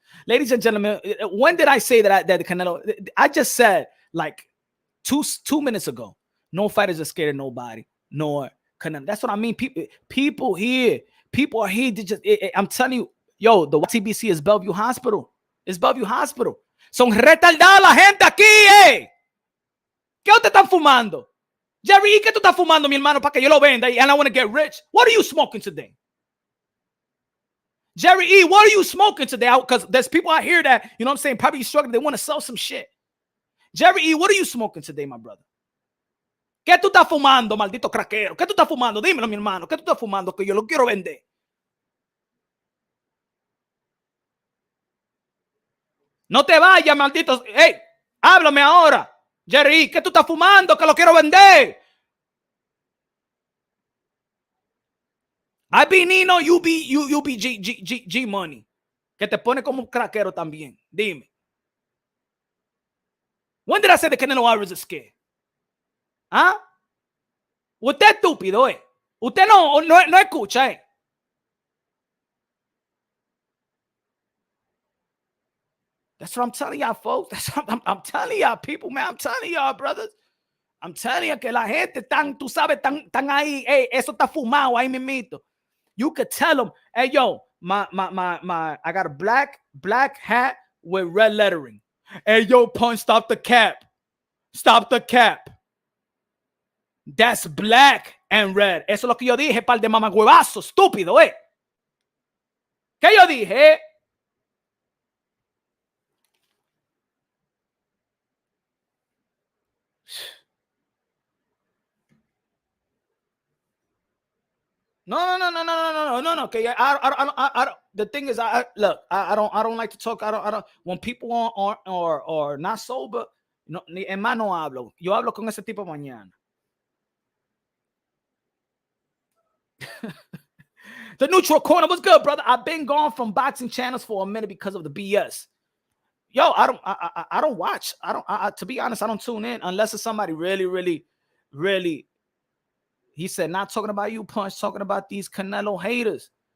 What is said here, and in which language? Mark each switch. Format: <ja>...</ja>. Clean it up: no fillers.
<en>Ladies and gentlemen, when did I say that Canelo? I just said like two minutes ago. No fighters are scared of nobody. Nor Canelo. That's what I mean. People are here to just, I'm telling you, yo, the YTBC is Bellevue Hospital. It's Bellevue Hospital.</en> <es>Son retardados la gente aquí, eh. ¿Qué usted están fumando? Jerry, ¿qué tú estás fumando, mi hermano, para que yo lo venda?</es> <en>And I want to get rich. What are you smoking today? Jerry E, what are you smoking today? Because there's people out here that, you know what I'm saying, probably struggling. They want to sell some shit. Jerry E, what are you smoking today, my brother?</en> <es>¿Qué tú estás fumando, maldito craquero? ¿Qué tú estás fumando? Dímelo, mi hermano. ¿Qué tú estás fumando que yo lo quiero vender? No te vayas, maldito. Hey, háblame ahora. Jerry, ¿qué tú estás fumando? Que lo quiero vender.</es> <en>I be Nino, you be G Money.</en> <es>Que te pone como un craquero también. Dime.</es> <en>When did I say that Canelo Alvarez is scared?</en> <es>¿Ah? Usted es estúpido, eh. Usted no escucha, eh.</es> <en>That's what I'm telling y'all, folks. That's what I'm telling y'all, people, man. I'm telling y'all, brothers. I'm telling you</en> <es>que la gente tú sabes, tan ahí, hey, eso está fumado ahí mismito.</es> <en>You could tell them, hey, yo, I got a black hat with red lettering. Hey, yo, Punch, stop the cap. Stop the cap. That's black and red.</en> <es>Eso es lo que yo dije, par de mamagüevazo, estúpido, eh. ¿Qué yo dije? No.</es> <en>Okay, the thing is, I don't like to talk. I don't. When people are not sober,</en> <es>no, en más no hablo. Yo hablo con ese tipo mañana.</es> <en>The neutral corner was good, brother. I've been gone from boxing channels for a minute because of the BS. Yo, I don't watch. To be honest, I don't tune in unless it's somebody really. He said, not talking about you, Punch, talking about these Canelo haters.</en>